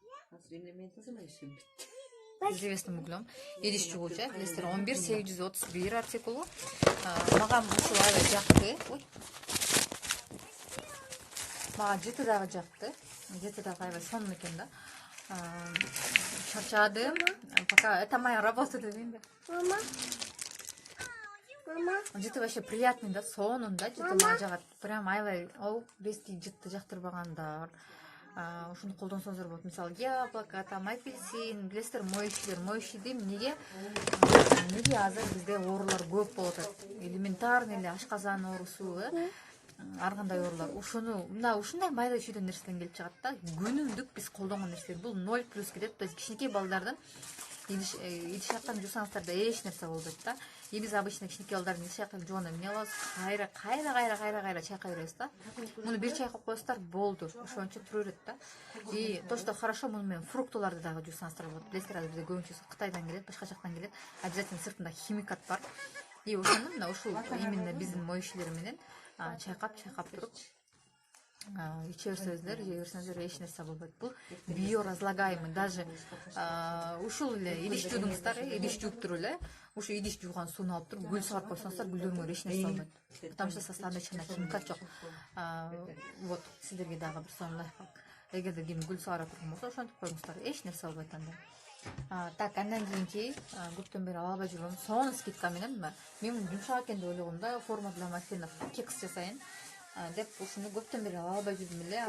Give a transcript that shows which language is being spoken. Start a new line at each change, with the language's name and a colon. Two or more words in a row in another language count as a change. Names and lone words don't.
Russian: Древесным углем.
Kyrgyz: Идиш жугуучу, билесиздер, 11.831 артикулу. Мага ушул аябай жакты. Мага жети дагы жакты. Жети дагы аябай сонун экен да. Чарчадым.
Russian: Пока это моя работа
Kyrgyz: дейм да. Жыты
Russian: вообще приятный
Kyrgyz: да, сонун да, жыты мага жагат. Прям аябай, бески жытты жактырбагандар. Ушуну колдонсоңуздар болот. Мисалы,
Russian: яблоко, там апельсин,
Kyrgyz: билесиздер, моющий дейм. Неге азыр бизде оорулар көп болуп атат. Элементарный эле ашказан оорусу, ар кандай оорулар. Ушундай майда чүйдөн нерседен келип чыгат да. Күнүмдүк биз колдонгон нерселер. Бул 0 плюс кетет.
Russian: То есть
Kyrgyz: кичинекей балдардын идиш аякан жуусаңыздар да эч нерсе болбойт да. И биз обычно кичинекей балдардын идиш аякан жууганда эмне кылабыз? Кайра чайкай беребиз да. Муну бир чайкап коесуздар, болду. Ошончо тура берет да.
Russian: И то, что хорошо,
Kyrgyz: муну менен фруктуларды дагы жуусаңыздар болот. Билесиздер, азыр бизде көбүнчөсү Кытайдан келет, башка жактан келет. Обязательно сыртында химикат бар. И ошону мына ушул именно биздин моющийлер менен чайкап туруп иче берсеңиздер, жей берсеңиздер эч нерсе болбойт. Бул биоразлагаемый. Даже ушул эле идиш жуудуңуздар, идиш жууп туруп эле, ушу идиш жууган сууну алып туруп гүл сыгырып койсоңуздар, гүлдөрүңөр эч нерсе болбойт.
Russian: Потому что
Kyrgyz: составында эч кандай химикат жок. Вот, сиздерге дагы бир сонун лайфхак. Эгерде ким гүл сыгыра турган болсо, ошентип коюңуздар, эч нерсе болбойт анда. Так, андан кийинки көптөн бери ала албай жүргөн сонун скидка менен мен муну жумшак экен деп ойлогом да,
Russian: форма для маффинов
Kyrgyz: кекс жасайын деп ушуну көптөн бери ала албай жүрдүм эле.